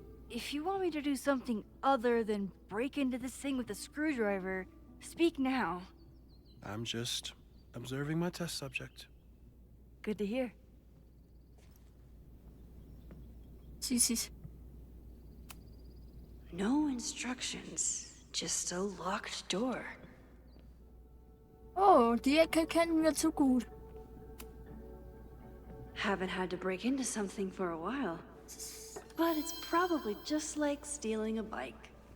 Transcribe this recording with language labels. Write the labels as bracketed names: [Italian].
[English] If you want me to do something other than break into this thing with a screwdriver, speak now. I'm just observing my test subject. Good to hear. [German] Süßes. [English] No instructions, just a locked door. [German] Oh, die Ecke kennen wir zu gut. [English] Haven't had to break into something for a while. But it's probably just like stealing a bike.